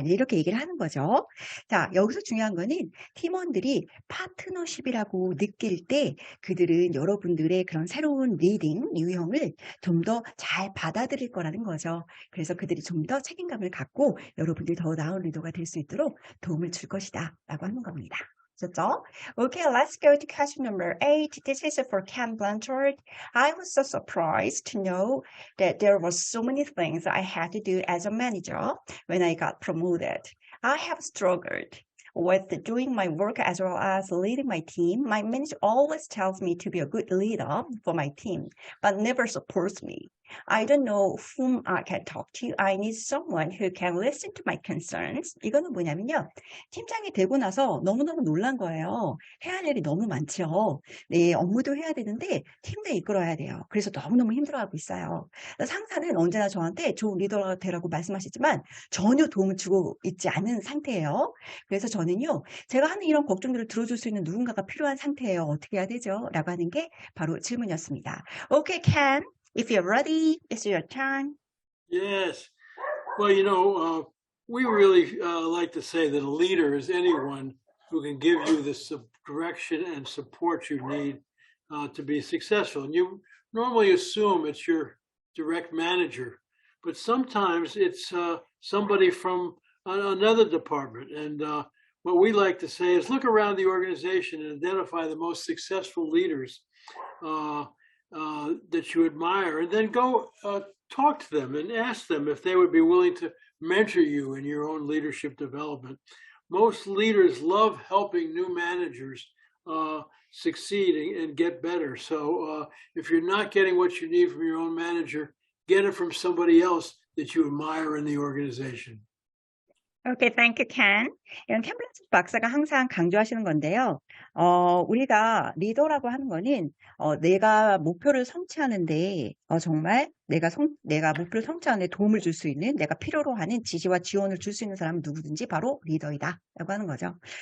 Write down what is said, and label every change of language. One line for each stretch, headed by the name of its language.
Korean: 이렇게 얘기를 하는 거죠. 자, 여기서 중요한 거는 팀원들이 파트너십이라고 느낄 때 그들은 여러분들의 그런 새로운 리딩 유형을 좀 더 잘 받아들일 거라는 거죠. 그래서 그들이 좀 더 책임감을 갖고 여러분들이 더 나은 리더가 될 수 있도록 도움을 줄 것이다 라고 하는 겁니다. 좋죠?
English: Okay, let's go to question number 8. This is for Ken Blanchard. I was so surprised to know that there were so many things I had to do as a manager when I got promoted. I have struggled with doing my work as well as leading my team. My manager always tells me to be a good leader for my team, but never supports me. I don't know whom I can talk to. I need someone who can listen to my concerns.
Korean: 이거는 뭐냐면요. 팀장이 되고 나서 너무너무 놀란 거예요. 해야 할 일이 너무 많죠. 네, 업무도 해야 되는데 팀도 이끌어야 돼요. 그래서 너무너무 힘들어하고 있어요. 상사는 언제나 저한테 좋은 리더가 되라고 말씀하시지만 전혀 도움을 주고 있지 않은 상태예요. 그래서 저는요. 제가 하는 이런 걱정들을 들어줄 수 있는 누군가가 필요한 상태예요. 어떻게 해야 되죠? 라고 하는 게 바로 질문이었습니다.
English: Okay, Ken. If you're ready, it's your turn. Yes. Well, we really like to say that a leader is anyone who can give you the direction and support you need to be successful. And you normally assume it's your direct manager, but sometimes it's somebody from another department. And what we like to say is look around the organization and identify the most successful leaders that you admire, and then go talk to them and ask them if they would be willing to mentor you in your own leadership development. Most leaders love helping new managers succeed and get better. So if you're not getting what you need from your own manager, get it from somebody else that you admire in the organization. Okay, thank you, Ken.
Korean: 이런 캠블런스 박사가 항상 강조하시는 건데요. 우리가 리더라고 하는 거는 내가 목표를 성취하는데 정말 내가 목표를 성취하는 데 도움을 줄 수 있는 내가 필요로 하는 지시와 지원을 줄 수 있는 사람은 누구든지 바로 리더이다 라고 하는 거죠.